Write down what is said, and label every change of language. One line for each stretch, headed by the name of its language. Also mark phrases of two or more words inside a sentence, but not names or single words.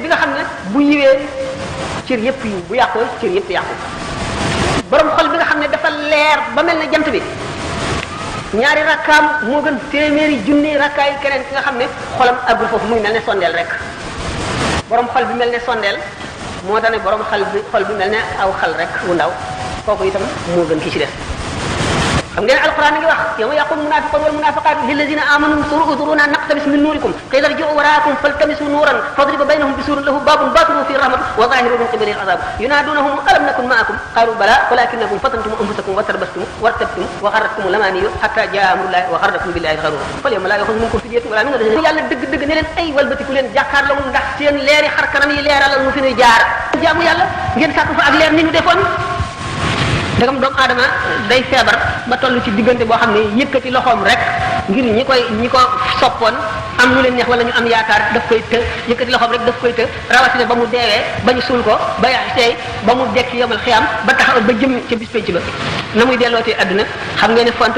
Wolof: nga xam ne bu yiwee cër yëpp yu bu yàqoo cër yëpp yàqu borom xol bi nga xam ne dafa leer ba mel ne jant bi ñaari rakkaam moo gën téeméeri junni rakkaay keneen ki nga xam ne xolam àggul foofu muy mel ne sondeel rek borom xol bi mel ne sondeel moo tax ne borom xol bi mel ne aw xal rek wu ndaw kooku itam moo gën ki ci des xam ngeen alquran ngi wax
Arabic: يوم يقول المنافقون والمنافقات للذين آمنوا انظرونا نقتبس من نوركم قيل ارجعوا وراءكم فالتمسوا نورا فضرب بينهم بسور له باب باطنه فيه الرحمة وظاهره من قبله العذاب ينادونهم ألم نكن معكم قالوا بلى ولكنكم فتنتم أنفسكم وتربصتم وارتبتم وغرتكم الأماني حتى جاء أمر الله وغركم بالله الغرور فاليوم لا يؤخذ منكم فدية ولا من الذين
Wolof: yàlla dëgg ne leen ay walbatiku leen jàkkaarloo ndax seen leeri xar kanam yi leeralal mu fi nuy jaar jaamu yàlla ngeen sàkk fa ak leer ni ñu defoon dagam doomu aadama day feebar ba toll ci diggante boo xam ne yëkkati loxoom rek ngir ñi ko soppoon am lu leen neex wala ñu am yaakaar daf koy të yëkkati loxoom rek daf koy të rawatina ba mu deewee ba ñu suul ko ba yax seey ba mu dekk yomal xiyam ba taxaw ba jëm ca bis penc ba na muy dellootee adduna xam ngeen ne fontoo